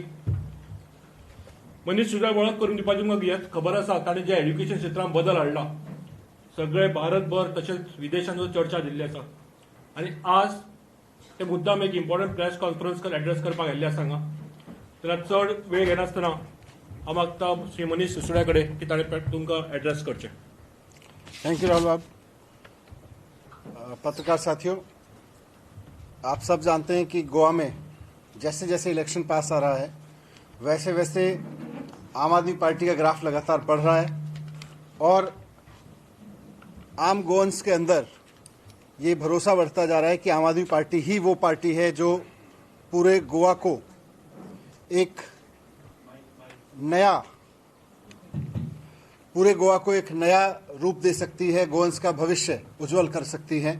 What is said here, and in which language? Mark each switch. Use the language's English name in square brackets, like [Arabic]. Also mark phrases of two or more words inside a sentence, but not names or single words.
[Konkani] मनीष सिसोदिया वळख करून दिवपाची म्हाका खबर आसा, ताणें जे एज्युकेशन क्षेत्रांत बदल हाडला सगळे भारतभर तशेंच विदेशांत चर्चा दिल्ली आसा. आनी आज ते मुद्दाम एक [English] important press conference address [Konkani] करपाक आयिल्ले आसा हांगा. जाल्यार चड वेळ घेनासतना हांव मागता श्री मनीष सिसोदिया कडेन की ताणें तुमकां एड्रेस करचें. [English] thank you राहुल बाब. [Hindi] पत्रकार साथियों, आप सब जानते हैं कि गोवा में जैसे जैसे इलेक्शन पास आ रहा है वैसे वैसे आम आदमी पार्टी का ग्राफ लगातार बढ़ रहा है और आम गोवंस के अंदर ये भरोसा बढ़ता जा रहा है कि आम आदमी पार्टी ही वो पार्टी है जो पूरे गोवा को एक नया रूप दे सकती है, गोवंस का भविष्य उज्जवल कर सकती है.